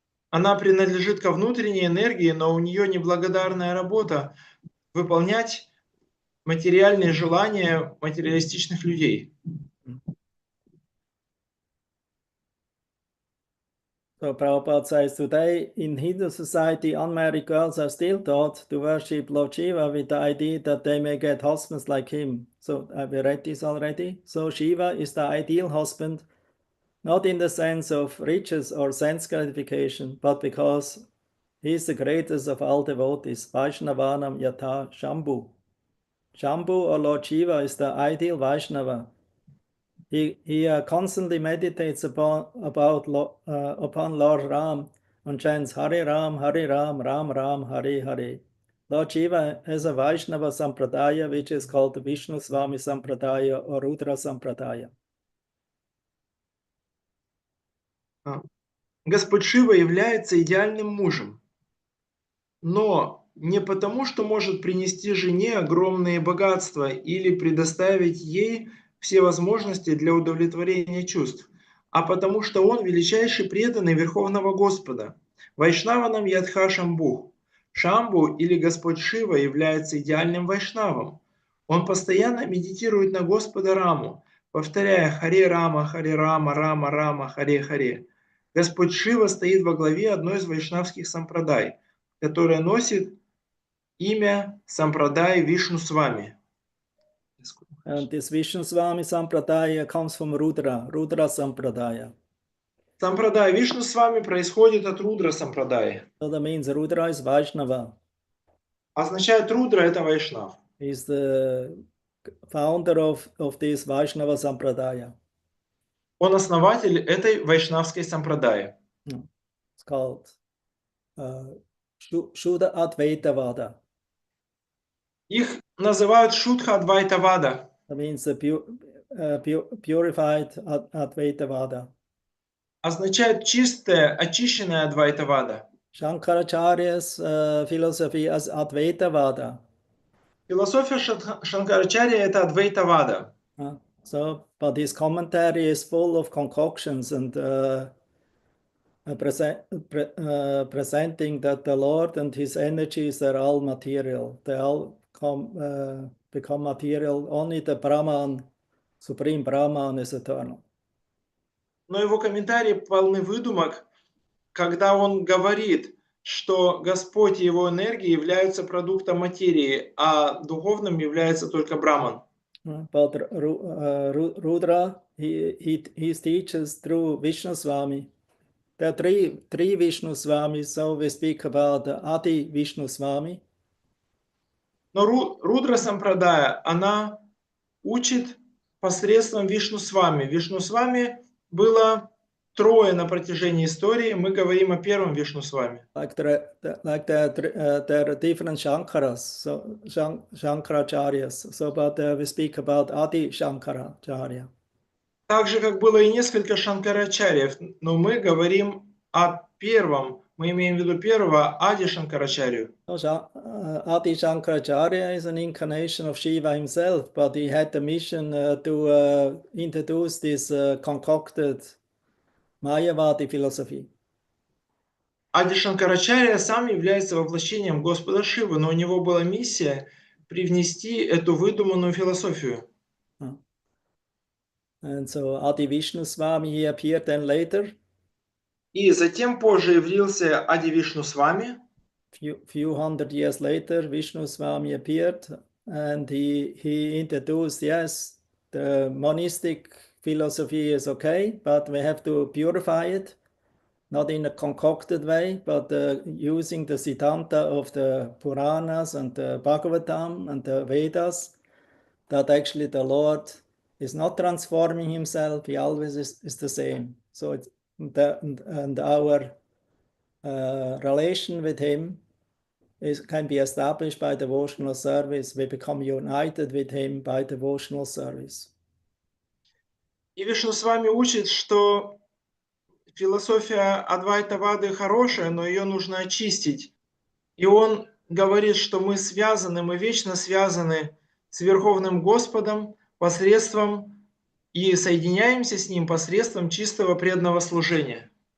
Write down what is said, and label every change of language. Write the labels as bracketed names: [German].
[Russian] Она принадлежит ко внутренней энергии, но у нее неблагодарная работа выполнять материальные желания материалистичных людей. [English] So Prabhupada says, today in Hindu society, unmarried girls are still taught to worship Lord Shiva with the idea that they may get husbands like him. So have we read this already? So Shiva is the ideal husband, not in the sense of riches or sense gratification, but because he is the greatest of all devotees, [Sanskrit] Vaishnavanam Yatha Shambhu. [English] Shambhu or Lord Shiva is the ideal Vaishnava. He constantly meditates upon Lord Ram and chants [Sanskrit] Hare Ram, Ram Ram, Hare Hare. [English] Lord Shiva has a Vaishnava Sampradaya, which is called the Vishnu Swami Sampradaya or Rudra Sampradaya. [Russian] Господь Шива является идеальным мужем, но не потому, что может принести жене огромные богатства или предоставить ей все возможности для удовлетворения чувств, а потому что он величайший преданный Верховного Господа. [Sanskrit] Вайшнаванам Ядха Шамбу. [Russian] Шамбу или Господь Шива является идеальным вайшнавом. Он постоянно медитирует на Господа Раму, повторяя [Sanskrit] Харе Рама, Рама Рама, Харе Харе. [Russian] Господь Шива стоит во главе одной из вайшнавских сампрадай, которая носит имя Сампрадай Вишну Свами. [English] And this Vishnu Swami Sampradaya comes from Rudra Sampradaya. [Russian] Сампрадай Вишну Свами происходит от Рудра Сампрадай. [English] So that means Rudra is Vaishnava. [Russian] Означает Рудра это Вайшнав. [English] He is the founder of this Vaishnava Sampradaya. [Russian] Он основатель этой вайшнавской сампрадаи. [English] It's called Shuddha Advaita Vada. [Russian] Их называют Шудха Адвайта Вада. [English] That means the purified Advaita Vada. [Russian] Означает чистая, очищенная Адвайта Вада. [English] Shankaracharya's philosophy is Advaita Vada. [Russian] Философия Шанкарачарья это Адвайта Вада. [English] But his commentary is full of concoctions and presenting that the Lord and his energies are all material. They all become material. Only the Brahman, Supreme Brahman, is eternal. [Russian] Но его комментарии полны выдумок, когда он говорит, что Господь и его энергии являются продуктом материи, а духовным является только Браман. [English] But Rudra, he teaches through Vishnu Swami. There are three Vishnu Swamis, so we speak about the Adi Vishnu Swami. [Russian] Но Рудра Сампрадая, она учит посредством Вишну Свами. Вишну Свами было трое на протяжении истории. Мы говорим о первом Вишну Свами. [English] Like there are different Shankaras, so Shankaracharyas. So, but we speak about Adi Shankaracharya. [Russian] Так же, как было и несколько Шанкарачарьев, но мы говорим о первом. Мы имеем в виду первого Ади Шанкарачарью. [English] Adi Shankaracharya is an incarnation of Shiva himself, but he had the mission to introduce this concocted Mayavadi philosophy. [Russian] Ади Шанкарачарья сам является воплощением Господа Шивы, но у него была миссия привнести эту выдуманную философию. [English] And so Adi Vishnu Swami, he appeared then later. [Russian] И затем позже явился Ади Вишну с вами. [English] Few hundred years later, Vishnu Swami appeared and he introduced, yes, the monistic philosophy is okay, but we have to purify it, not in a concocted way, but using the Siddhanta of the Puranas and the Bhagavatam and the Vedas, that actually the Lord is not transforming himself, he always is the same. So it's and our relation with him can be established by devotional service. We become united with him by devotional service. [Russian] И Вишну с вами учит, что философия Адвайта-вады хорошая, но ее нужно очистить. И он говорит, что мы связаны, мы вечно связаны с Верховным Господом посредством и соединяемся с Ним посредством чистого преданного служения.